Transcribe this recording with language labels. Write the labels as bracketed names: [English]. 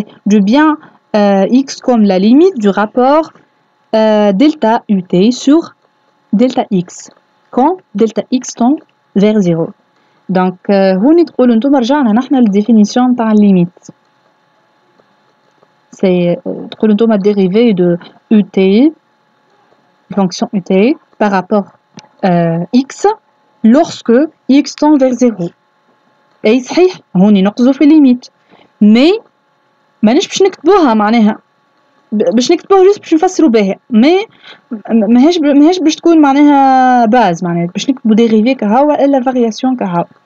[French] Du bien x comme la limite du rapport delta ut sur delta x quand delta x tend vers 0. [Arabic] Donc هوني تقولوا نتوما رجعنا نحنا للديفينيسيون تاع الليميت. [French] C'est تقولوا نتوما dérivé de ut, fonction ut par rapport x lorsque x tend vers 0. [Arabic] اي صحيح هوني نقصدوا في الليميت مي مانيش باش نكتبوها معناها باش نكتبوها جوست باش نفسروا بها مي ماهيش باش تكون معناها باز معناها باش نكتبوا ديريفي كهوا الا فارياسيون كهوا.